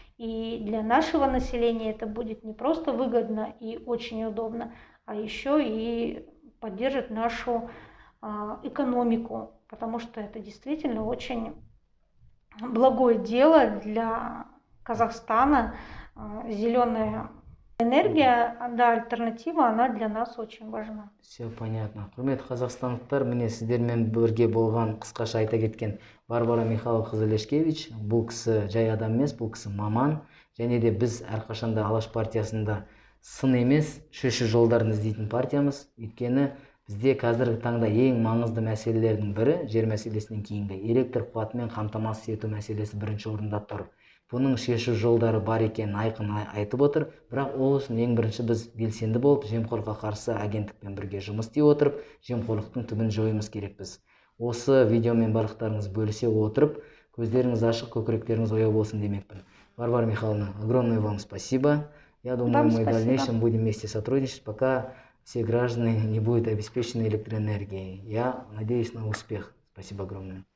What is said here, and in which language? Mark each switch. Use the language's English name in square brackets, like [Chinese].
[Russian] И для нашего населения это будет не просто выгодно и очень удобно, а еще и поддержит нашу экономику, потому что это действительно очень благое дело для Казахстана. Зеленая энергия, да, альтернатива, она для нас очень важна. Все понятно. [Kazakh] Құрметті қазақстандықтар, міне сіздермен бірге болған, қысқаша айта кеткен Барбара Михайловна Лешкевич. Бұл кісі жай адам емес, бұл кісі маман. Және де біз әрқашанда Алаш партиясында сын емес, шешу жолдарын іздейтін партиямыз. Өйткені бізде қазіргі таңда ең маңызды мәселелердің бірі, жер мәселесінен кейінгі электр қуатымен қамтамасыз ету мәселесі бірінші орында тұр. Бұның шешу жолдары бар екенін айқын айтып отыр, бірақ ол үшін ең бірінші біз белсенді болып, жемқорлыққа қарсы агенттікпен бірге жұмыс істей отырып, жемқорлықтың түбін жоюымыз керекпіз. Осы видеомен барлықтарыңыз бөлісе отырып, көздеріңіз ашық, көкіректеріңіз ояу болсын демекпін. [Russian] Варвара Михайловна, огромное вам спасибо. Я думаю, мы в дальнейшем будем вместе сотрудничать, пока все граждане не будут обеспечены электроэнергией. Я надеюсь на успех. Спасибо огромное.